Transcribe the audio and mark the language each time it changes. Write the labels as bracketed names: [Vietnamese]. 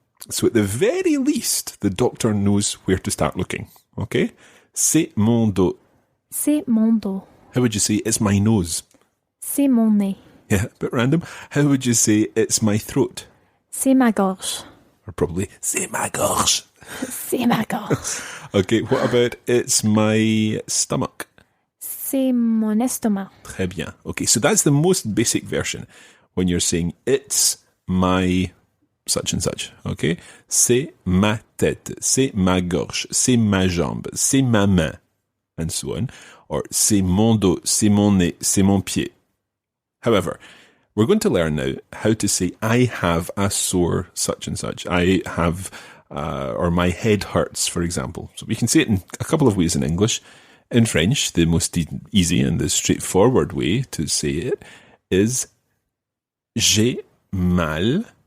[English] So, at the very least, the doctor knows where to start looking. [French] Okay? C'est mon dos. C'est mon dos. [English] How would you say it's my nose? [French] C'est mon nez. [English] Yeah, a bit random. How would you say it's my throat? [French] C'est ma gorge. [English] Or probably, [French] c'est ma gorge. C'est ma gorge. [English] Okay, what about it's my stomach? [French] C'est mon estomac. Très bien. [English] Okay, so that's the most basic version when you're saying it's my such and such. Okay? [French] C'est ma tête, c'est ma gorge, c'est ma jambe, c'est ma main, [English] and so on. [French] Or c'est mon dos, c'est mon nez, c'est mon pied. [English] However, we're going to learn now how to say I have a sore such and such. I have, or my head hurts, for example. So we can say it in a couple of ways in English. In French, the most easy and the straightforward way to say it is [French] j'ai mal.